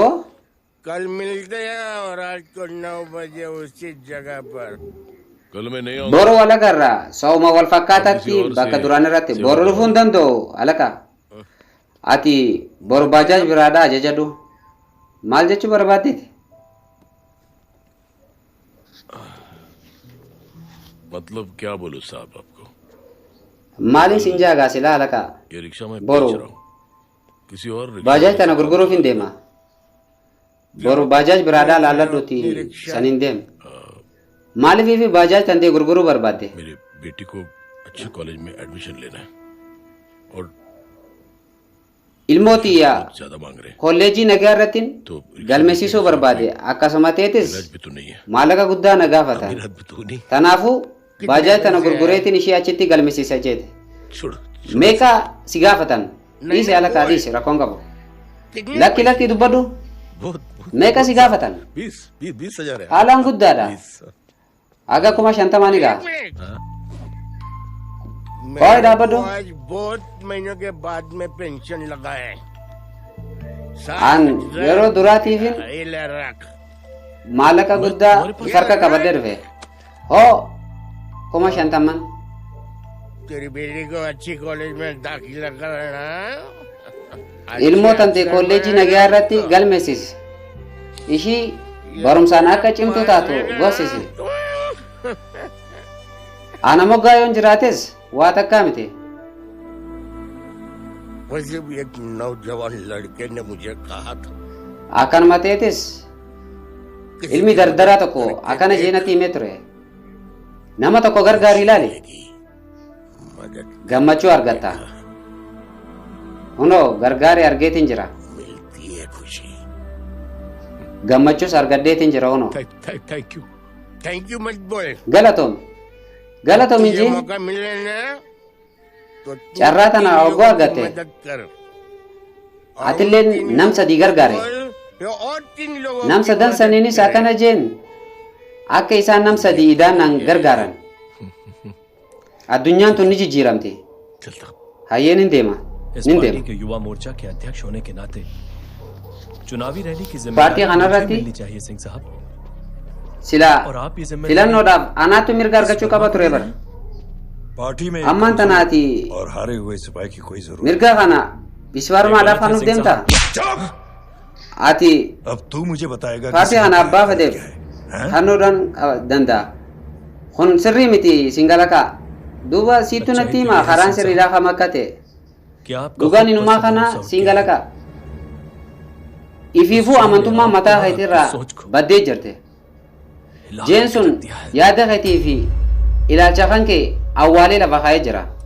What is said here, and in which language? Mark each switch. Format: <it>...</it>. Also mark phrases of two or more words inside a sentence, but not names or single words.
<hi>कल मिलते हैं और रात को 9 बजे उसी जगह पर कल मैं नहीं</hi> <om>Boru wal agarra sauma wal fakkaatatti bakka duraan irratti boru dhufuu hin danda'u alaka. Ati boru bajaaj biraadhaa ajajadhu. Maal jechuu barbaaddeeti?</om> <hi>मतलब क्या बोलूं साहब आपको</hi> <om>Maaliin siin jaagaa silaa alaka?</om> <hi>ये रिक्शा में</hi> <om>Boru</om> <hi>बेच रहा हूं किसी और रिक्शा</hi> <om>bajaaj tana gurguruuf hin deema. Boru bajaaj biraadhaa laalladhuuti saniin deema. Maaliif fi bajaaj tantee gurguruu barbaadde?</om> <hi>मेरी बेटी को अच्छे कॉलेज में एडमिशन लेना है और</hi> <om>Ilmoo xiyyaa</om> <hi>ज्यादा मांग रहे हैं</hi> <om>kolleejii nagaa irratti galmeessisuu barbaade akkasuma ta'etis</om> <hi>इलाज भी तो नहीं है</hi> <om>maallaqa guddaa na gaafata.</om> <hi>मेरा भी तो नहीं</hi> <om>Kanaafuu bajaaj tana gurgureetiin ishee achitti galmeessisa jeete.</om> <hi>छोड़</hi> <om>Meeqa si gaafatan? Dhiise alaka dhiise rakkoon qabu. Lakki lakki dubbadhu. Meeqa si gaafatan?</om> <hi>20,000 है</hi> <om>Haalaan guddaadha. Aga 50,000 ni gaha. Hoy dhaabadhu.</om> <hi>आज बहुत महीनों के बाद में पेंशन लगा है</hi> <om>An yeroo duraatiifin</om> <hi>इले रख</hi> <om>maallaqa guddaa harka qabadee dhufe. Hoo 50,000.</om> <hi>तेरी बेटी को अच्छी कॉलेज में दाखिला कराना</hi> <om>Ilmoo tantee kolleejii nagaa irratti galmeessis. Ishii barumsaan akka cimtuu taatu gorsisi. Ana moggaa yoon jiraates waa takkaa miti.</om> <hi>पश्चिम एक नौजवान लड़के ने मुझे कहा था</hi> <om>akan matetis ilmi dardara tokko akana jeenati himee ture nama tokko gargaari ilaali gammachuu argatta huno gargaari argeetin jira gammachuus argaddeetin jira huno</om> <en>thank you</en> <hi>मत बोल</hi> <om>galatoom injiin</om> <hi>मौका मिले ना तो</hi> <om>carraa tana oguu argatte</om> <hi>मदद कर</hi> <om>atilleen nam sadii gargaare</om> <hi>और 3 लोगों</hi> <om>nam sadan saniinis akkana jeen akka isaan nam sadii idaanaan gargaaran addunyaan tun ni jijjiiramti hayyeen hin deema</om> <hi>इस</hi> <om>nin</om> <hi>पार्टी</hi> <om>deema</om> <hi>के युवा मोर्चा के अध्यक्ष होने के नाते चुनावी रैली की पार्टी जिम्मेदारी खाना मुझे रहती? मिलनी चाहिए सिंह साहब</hi> <om>sila</om> <hi>और आप ये जिम्मेदारी</hi> <om>filannoodhaaf anaatu mirga argachuu qaba ture bara</om> <hi>पार्टी में</hi> <om>ammaan tanaati</om> <hi>और हारे हुए सिपाही की कोई जरूरत</hi> <om>mirga kana biswarumaadhaaf hanuuf deemta ati</om> <hi>अब तू मुझे बताएगा कि</hi> <om>paartii kana abbaa fadeef hannuudhaan danda'a kun sirrii miti singalaqa duuba siittu natti hima karaan sirriidhaa kam akka ta'e</om> <hi>क्या आप</hi> <om>dhugaan inumaa kana singalaqa ifiifuu amantummaa mataa keetirraa baddee jirte jeen sun yaada keetii fi ilaalcha kan kee awwaalee lafa kaa'ee jira</om>